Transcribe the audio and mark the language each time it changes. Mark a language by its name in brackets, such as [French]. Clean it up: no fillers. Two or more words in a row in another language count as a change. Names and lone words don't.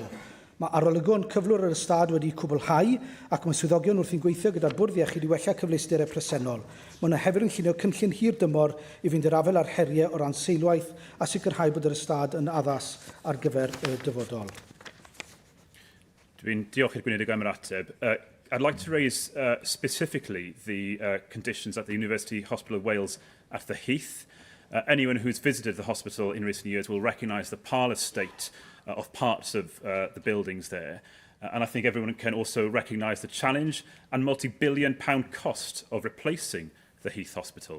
[Welsh] Mae arolygon cyflwr yr ystad wedi cwblhau ac mae swyddogion wrthi'n gweithio gyda'r Bwrdd Iechyd i wella cyfleusterau presennol. Mae yna hefyd yn llunio cynllun hir dymor i fynd i'r afel ar heriau o ran seilwaith a sicrhau bod yr ystad yn addas ar gyfer y dyfodol. Dwi'n diolch i'r gweinidog am yr ateb. [English] I'd like to raise specifically the conditions at the University Hospital of Wales at the Heath. Anyone who's visited the hospital in recent years will recognise the parlour state of parts of the buildings there. And I think everyone can also recognise the challenge and multi-billion-pound cost of replacing the Heath Hospital.